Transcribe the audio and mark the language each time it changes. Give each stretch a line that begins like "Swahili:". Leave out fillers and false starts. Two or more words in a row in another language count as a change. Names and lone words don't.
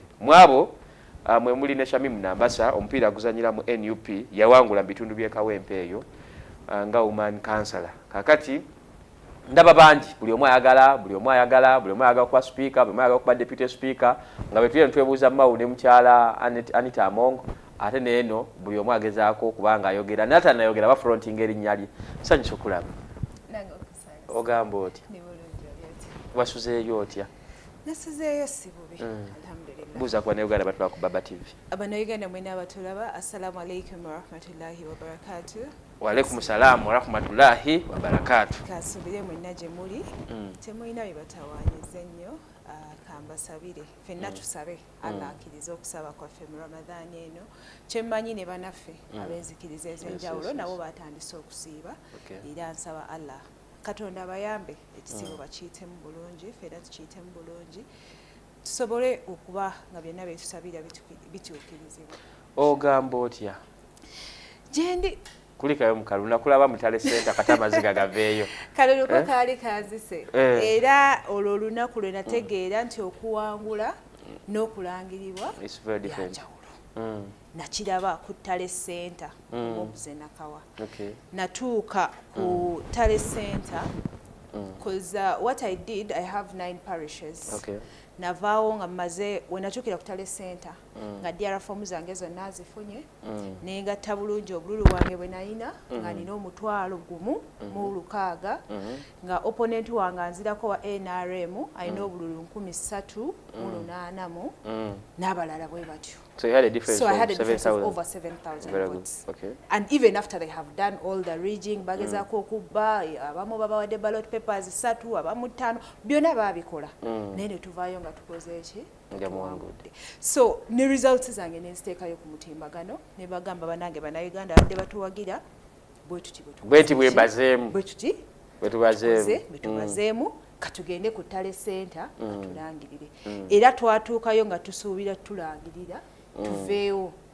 Ganda: mu abo mwe muli ne Shamim Nambassa omupiira guzanyira mu NUP yawangula mu bitundu by'ekawempe eyo nga
English: woman councillor
Ganda: kakati ndaba bangi buli omu ayagala kuba speaker buli omu ayagala kuba
English: deputy speaker
Ganda: nga bwe tugenda twebuuza Mao ne mukyala Anita Amongo ate neeno buli omu agezaako kubanga ayogera nata nayogera bafronting erinnya lye nsanyusa okulaba ogamba oti wasuzeeyo otya nasuzeeyo si bubi alhamdulillah buuza kuba Uganda batulaba ku Baba TV
Arabic: Uganda
Ganda: mwena abatulaba
Arabic: السلام عليكم ورحمة الله وبركاته وعليكم السلام ورحمة الله وبركاته.
Ganda: Kasubire mwenna gye muli temulina bye batawaanyiza ennyo kambasabire ffenna tusabe Allah akkiriza okusaba kwaffe mu Ramadhan eno kyemmanyi ne banaffe ab'enzikiriza ez'enjawulo nabo batandise okusiiba era nsaba Allah Katonda abayambe ekisibo bakiyitemu bulungi ffenna tukiyitemu bulungi tusobole okuba nga byonna byetusabira bituukirizibwa. Ogamba otya? Gyendi kulikayo mukalu nakulaba mutale center kata amaziga gaveeyo kalulu ko kali kazise era olwo olunaku lwe nategeera nti okuwangula n'okulangiribwa
English: it's very different
Ganda: nakiraba ku Tale Center obuze nakawa natuuka ku Tale Center
English: because what I did I have 9 parishes
Ganda: navaawo nga maze wenatuukira ku Tale Center nga DR fomu zange zonna azifunye nengatta bulungi obululu bwange bwe nalina nga nina 1,600 nga opponent wange anzirako wa NRM alina obululu 3,800 n'abalala bwe batyo.
English: So you had a difference, of over 7,000 votes. Okay. And even after they have done all the rigging,
Ganda: bagezako okuba abamu babawadde
English: ballot papers
Ganda: 3 abamu 5 byonna babikola. Nene tuvaayo nga tukoze eki tuwangudde. So ne results zange neziteekayo ku mutimbagano ne bagamba banange bannayuganda abadde batuwagira bwetubazeemu katugende ku Tale Center katulangirire era twatuukayo nga tusuubira tulangirira tuveewo